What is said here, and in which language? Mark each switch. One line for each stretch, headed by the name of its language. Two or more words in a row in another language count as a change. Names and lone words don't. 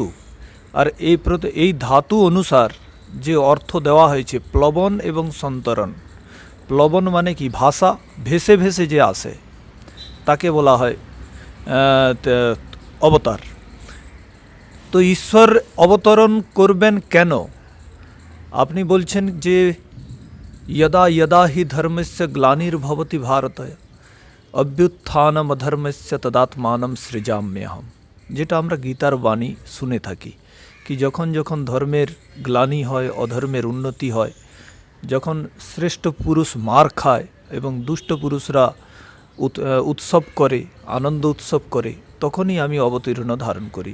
Bangla: আর এই ধাতু অনুসার যে অর্থ দেওয়া হয়েছে প্লবন এবং সন্তরণ। প্লবন মানে কি? ভাষা ভেসে ভেসে যে আসে, তাকে বলা হয় অবতার। তো ঈশ্বর অবতরণ করবেন কেন? আপনি বলছেন যে
Sanskrit: यदा यदा हि धर्मस्य ग्लानिर्भवति भारत অভ্যুত্থানম অধর্মস্য তদাত্মানম সৃজাম্যহম,
Bangla: যেটা আমরা গীতার বাণী শুনে থাকি কি যখন যখন ধর্মের গ্লানি হয়, অধর্মের উন্নতি হয়, যখন শ্রেষ্ঠ পুরুষ মার খায় এবং দুষ্ট পুরুষরা উৎসব করে, আনন্দ উৎসব করে, তখনই আমি অবতীর্ণ ধারণ করি।